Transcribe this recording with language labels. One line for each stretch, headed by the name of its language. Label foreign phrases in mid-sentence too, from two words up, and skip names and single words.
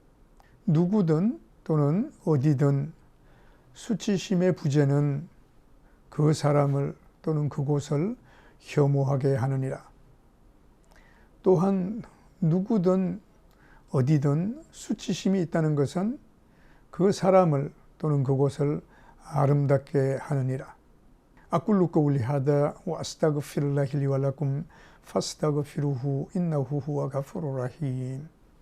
Korean: 누구든 또는 어디든 수치심의 부재는 그 사람을 또는 그곳을 혐오하게 하느니라. 또한 누구든 어디든 수치심이 있다는 것은 그 사람을 또는 그곳을 아름답게 하느니라.
Arabic: أقول قولي هذا وأستغفر الله لي ولكم فاستغفروه إنه هو غفور رحيم